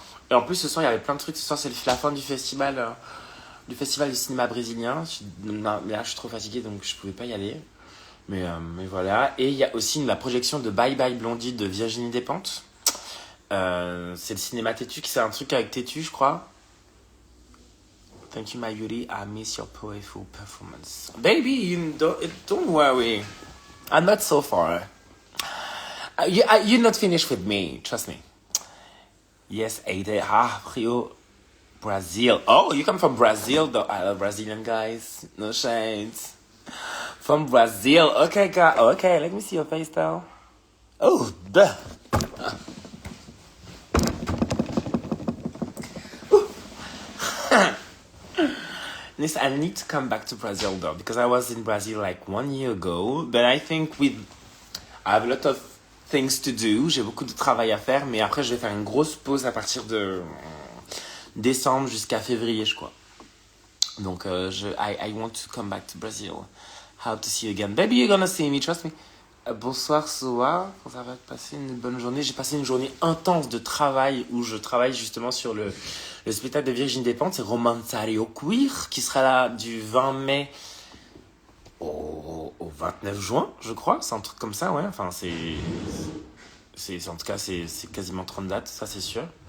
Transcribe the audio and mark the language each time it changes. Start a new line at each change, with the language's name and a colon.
French: Et en plus ce soir il y avait plein de trucs. Ce soir c'est la fin du festival du cinéma brésilien. Mais là je suis trop fatigué donc je pouvais pas y aller. Mais voilà. Et il y a aussi la projection de Bye Bye Blondie de Virginie Despentes. C'est le cinéma Tétu, c'est un truc avec Tétu je crois.
English: Thank you, my beauty. I miss your powerful performance. Baby, don't worry. I'm not so far. You're not finished with me. Trust me. Yes, Ade. Rio, Brazil. Oh, you come from Brazil, though. I love Brazilian guys. No shades. From Brazil. Okay, God. Okay, let me see your face, though. Oh, duh. Listen, I need to come back to Brazil though, because I was in Brazil like 1 year ago, but I think I have a lot of things to do,
French: j'ai beaucoup de travail à faire, mais après je vais faire une grosse pause à partir de décembre jusqu'à février, je crois. Donc
English: I want to come back to Brazil. How to see you again. Baby, you're gonna see me, trust me.
French: Bonsoir, Soa. Ça va passer une bonne journée. J'ai passé une journée intense de travail où je travaille justement sur le spectacle de Virginie Despentes. C'est Romanzario Queer qui sera là du 20 mai au 29 juin, je crois. C'est un truc comme ça, ouais. Enfin, en tout cas, c'est quasiment 30 dates, ça c'est sûr.